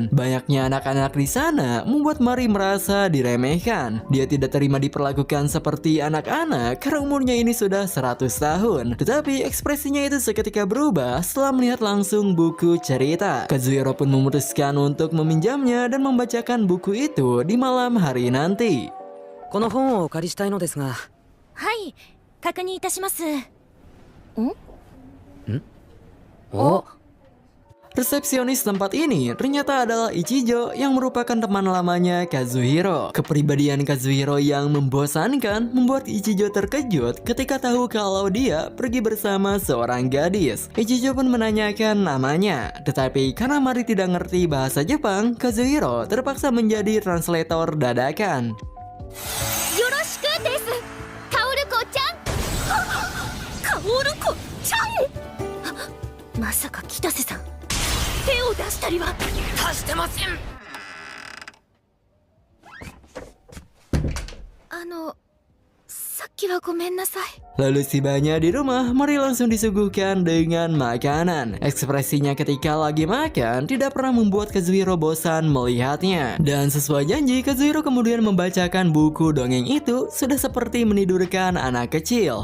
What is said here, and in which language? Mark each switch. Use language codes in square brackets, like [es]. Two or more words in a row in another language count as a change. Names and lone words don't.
[id] Banyaknya anak-anak di sana membuat Mari merasa diremehkan. Dia tidak terima diperlakukan seperti anak-anak karena umurnya ini sudah 100 tahun. Tetapi ekspresinya itu seketika berubah setelah melihat langsung buku cerita. Kazuhiro pun memutuskan untuk meminjamnya dan membacakan buku itu di malam hari nanti. [ja] この本をお借りしたいのですが。はい、確認いたします。お、 [id] Resepsionis tempat ini ternyata adalah Ichijo yang merupakan teman lamanya Kazuhiro. Kepribadian Kazuhiro yang membosankan membuat Ichijo terkejut ketika tahu kalau dia pergi bersama seorang gadis. Ichijo pun menanyakan namanya, tetapi karena Mari tidak ngerti bahasa Jepang, Kazuhiro terpaksa menjadi translator dadakan. [ja] よろしくです, Kaoru-ko-chan. Kaoru-ko-chan? Masaka Kitase-san, 手を出したりはしてません。さっきはごめんなさい。 [id] Lalu tibanya di rumah, Mari langsung disuguhkan dengan makanan. Ekspresinya ketika lagi makan tidak pernah membuat Kazuhiro bosan melihatnya. Dan sesuai janji, Kazuhiro kemudian membacakan buku dongeng itu sudah seperti menidurkan anak kecil.